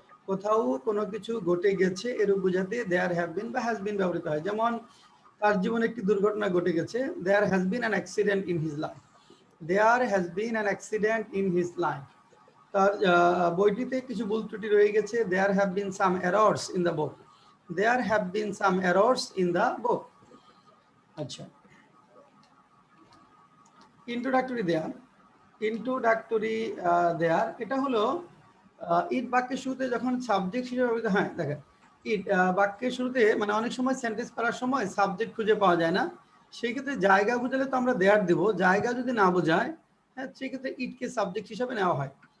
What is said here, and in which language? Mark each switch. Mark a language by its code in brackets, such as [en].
[bn] কোথাও কোনো কিছু ঘটে গেছে এরকম বোঝাতে there have been বা has been ব্যবহৃত হয়। যেমন তার জীবনে একটি দুর্ঘটনা ঘটে গেছে, [en] there has been an accident in his life. There has been an accident in his life. [bn] তার বইটিতে কিছু ভুল ত্রুটি রয়ে গেছে, [en] there have been some errors in the book. There have been some errors in the book. [bn] আচ্ছা, introductory দেয়ার, introductory দেয়ার এটা হলো ইট বাক্যের শুরুতে যখন সাবজেক্ট হিসেবে ব্যবহৃত হয়। দেখেন ইট বাক্যের শুরুতে মানে অনেক সময় সেন্টেন্স করার সময় সাবজেক্ট খুঁজে পাওয়া যায় না, সেই ক্ষেত্রে জায়গা বোঝালে তো আমরা দেয়ার দেব, জায়গা যদি না বোঝায় হ্যাঁ সেক্ষেত্রে ইটকে সাবজেক্ট হিসাবে নেওয়া হয়।